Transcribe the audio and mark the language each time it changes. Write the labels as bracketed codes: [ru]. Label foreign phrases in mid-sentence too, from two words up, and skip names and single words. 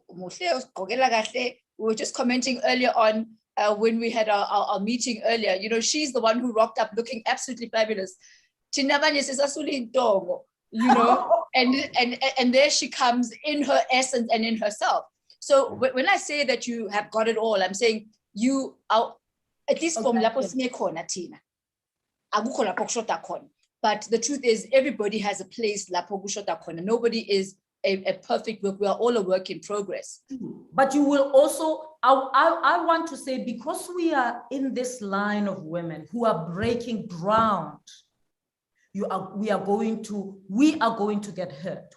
[en] We were just commenting earlier on, when we had our meeting earlier. You know, she's the one who rocked up looking absolutely fabulous. You know, and there she comes in her essence and in herself. So when I say that you have got it all, I'm saying you are, at least from [zu] lapho sinekhona thina, akukho lapho kushoda khona. [en] But the truth is, everybody has a place [zu] lapho kushoda khona. [en] Nobody is a perfect work. We are all a work in progress. But you will also, I want to say, because we are in this line of women who are breaking ground, we are going to get hurt.